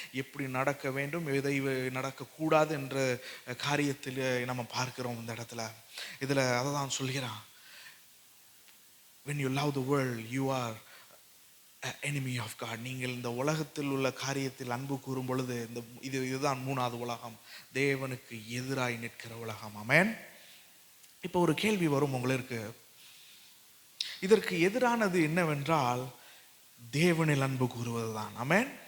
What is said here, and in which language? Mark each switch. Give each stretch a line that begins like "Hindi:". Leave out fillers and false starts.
Tamil: எப்படி நடக்க வேண்டும், எதை நடக்கக்கூடாது என்ற காரியத்தில் நம்ம பார்க்கிறோம் இந்த இடத்துல. இதில் அதை தான் சொல்கிறான்,
English: when you love the world you are an enemy of God.
Tamil: நீங்கள் இந்த உலகத்தில் உள்ள காரியத்தில் அன்பு கூறும் பொழுது இதுதான் மூணாவது உலகம், தேவனுக்கு எதிராய் நிற்கிற உலகம். ஆமென். இப்போ ஒரு கேள்வி வரும் உங்களுக்கு, இதற்கு எதிரானது என்னவென்றால் தேவனில் அன்பு கூறுவது தான். ஆமென்.